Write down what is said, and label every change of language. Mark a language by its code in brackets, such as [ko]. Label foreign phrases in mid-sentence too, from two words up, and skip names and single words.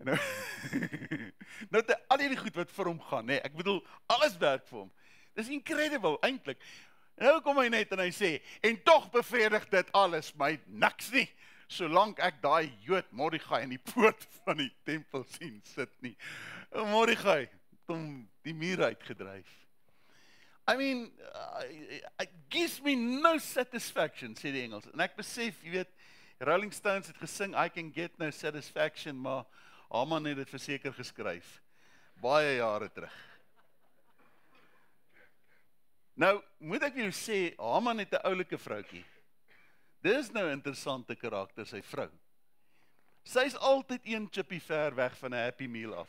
[af] En nou, nou te al die goed wat vir hom gaan, nee, ek bedoel, alles werk vir hom. Dis incredible, eintlik. Nou kom hy net en hy sê, en tog bevredig dit alles my niks nie, solank ek daai Jood Mordegai in die poort van die tempel sien sit nie. Mordegai het hom die muur uitgedryf. [en] I mean, it gives me no satisfaction, [af] sê die Engels. En ek besef, jy weet, Rolling Stones het gesing, [en] I can get no satisfaction, [af] maar Haman het dit verseker geskryf, baie jare terug. Nou, moet ek jou sê, Haman het 'n oulike vroutjie. Dis nou 'n interessante karakter, sy vrou. Sy is altyd een chippie ver weg van 'n Happy Meal af.